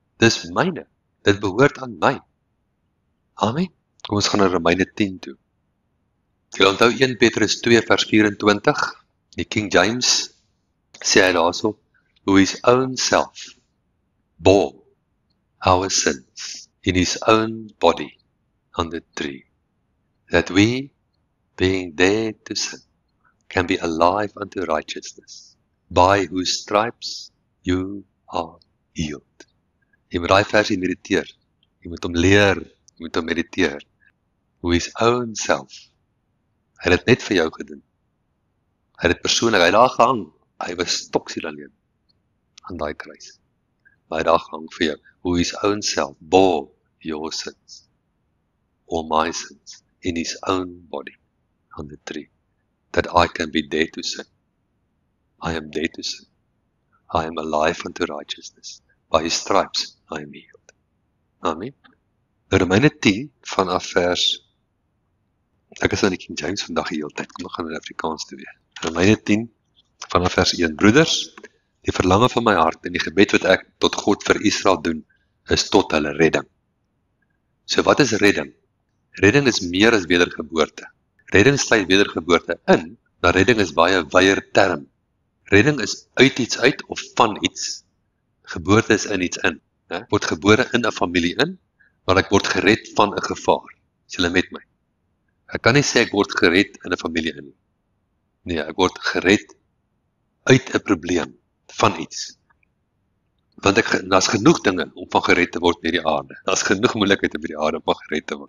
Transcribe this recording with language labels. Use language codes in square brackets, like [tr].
[af] Dis myne, dit behoort aan my. Amen. Kom ons gaan na Romeine 10 toe. Jy onthou 1 Petrus 2 vers 24, die King James sê hy daarso, [en] who his own self bore our sins in his own body on the tree, that we, being dead to sin, can be alive unto righteousness, by whose stripes you are healed. [af] Jy moet daai versie mediteer, jy moet hom leer, jy moet hom mediteer. [en] Who his own self, [af] hy het dit net vir jou gedoen. Hy het dit persoonlik, hy het daar gehang, hy was stoksiel alleen, aan daai kruis. Maar hy het daar gehang vir jou, [en] who his own self bore your sins, all my sins, in his own body, on the tree, that I can be dead to sin. I am dead to sin. I am alive unto righteousness. By his stripes I am healed. [af] Amen. Romeine 10 vanaf vers, ek is in die King James vandag die hele tyd, kom nog gaan in Afrikaans toe weer. Romeine 10 vanaf vers 1. Broeders, die verlange van my hart en die gebed wat ek tot God vir Israel doen, is tot hulle redding. So wat is redding? Redding is meer as wedergeboorte. Redding sluit wedergeboorte in, maar redding is baie wyeer term. Redding is uit iets uit of van iets. Geboorte is in iets in. Ek word gebore in 'n familie in, maar ek word gered van 'n gevaar. Is julle met my? Ek kan nie sê ek word gered in 'n familie in nie. Nee, ek word gered uit 'n probleem, van iets. Want daar's genoeg dinge om van gered te word met die aarde. Daar's genoeg moeilikheid op die aarde om van gered te word.